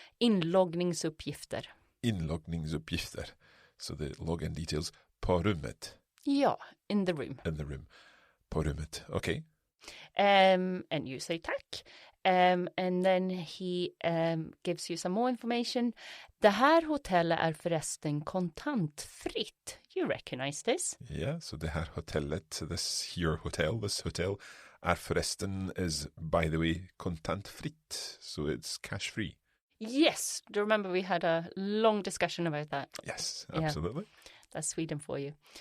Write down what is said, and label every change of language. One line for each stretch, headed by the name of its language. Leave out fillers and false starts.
Swedish: Inloggningsuppgifter.
English: Inloggningsuppgifter. So the login details
Swedish: på rummet. Ja,
English: in the room. In the room.
Swedish: På rummet.
English: Okay. And you say tack. And then he gives you some more information.
Swedish: Det här hotellet är förresten kontantfritt.
English: You recognize this? Yeah, so
Swedish: det här hotellet,
English: this hotel
Swedish: är förresten
English: is, by the way, kontantfritt. So it's cash free. Yes. Do you remember we had a long discussion about that? Yes, absolutely. Yeah, that's Sweden for you.